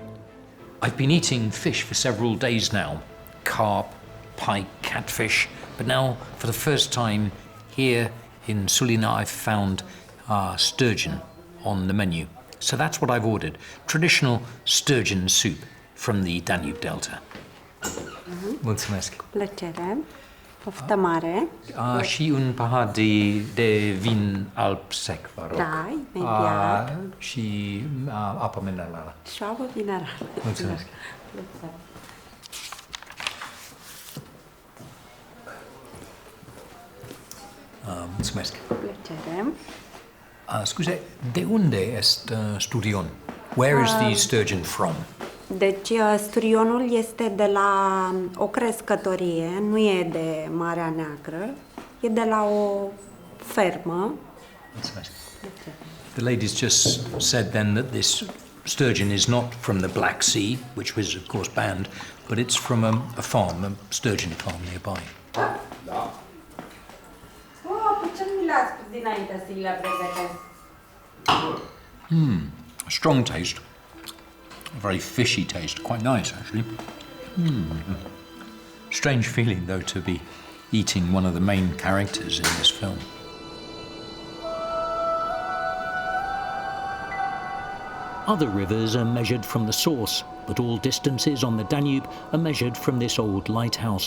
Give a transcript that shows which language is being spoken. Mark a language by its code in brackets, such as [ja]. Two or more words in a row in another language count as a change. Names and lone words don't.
[en] I've been eating fish for several days now. Carp, pike, catfish, but now, for the first time, here in Sulina, I've found sturgeon on the menu. So that's what I've ordered, traditional sturgeon soup from the Danube Delta. [ro] Mulțumesc. Plăcere. Poftă mare. Și un pahar de vin alb sec, vă rog. Da, imediat. Și apă minerală. Și apă minerală. Mulțumesc. Mulțumesc. Plăcere. Scuze, de unde este sturgeon? [en] Where is the sturgeon from? [ro] Deci sturionul este de la o crescătorie, nu e de Marea Neagră, e de la o fermă. Mulțumesc. [en] The ladies just said then that this sturgeon is not from the Black Sea, which was of course banned, but it's from a farm, a sturgeon farm nearby. [ro] Da. Ce nu le-ați spus dinainte să le pregătesc? [en] Strong taste. A very fishy taste, quite nice actually. Strange feeling though to be eating one of the main characters in this film. Other rivers are measured from the source, but all distances on the Danube are measured from this old lighthouse.